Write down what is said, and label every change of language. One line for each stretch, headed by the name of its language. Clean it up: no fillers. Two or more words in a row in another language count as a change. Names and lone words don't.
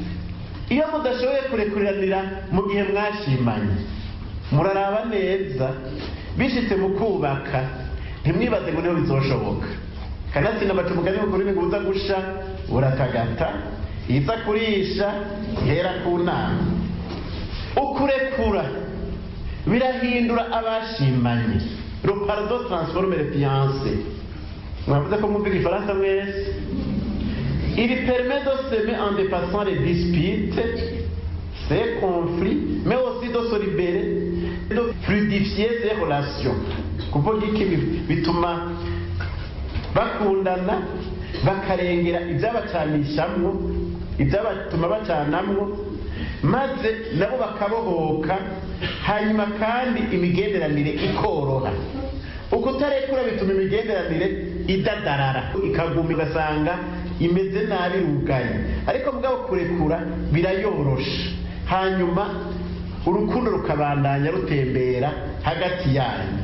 Rundi: Iyo mudashoboye kurekuriranira mu gihe mwashimanye, muraraba neza, bishitse mu kubaka ntimwibaze ngo niho bizoshoboka. Kanatsinda baca umugani wo kurimi ngo uza gusha uratagata, iza kurisha hera ku nama. Ukurekura birahindura abashimanye.
French: Le pardon transforme les fiancés.
Rundi: Mwavuze ko mwumva igifaransa mwese.
French: Il permet de s'aimer en dépassant les disputes, ces conflits, mais aussi de se libérer, de fluidifier ces relations.
Rundi: Kuvuga iki bituma bakundana bakarengera ibyabacanishamwo ibyabatuma bacanamwo maze nabo bakabohoka hanyuma kandi imigenderanire ikoroha. Ukutarekura bituma imigenderanire idadarara ikaguma igasanga imeze nabi rugaye, ariko mugabo kurekura birayorosha hanyuma urukundo rukabandanya rutembera hagati yanyu.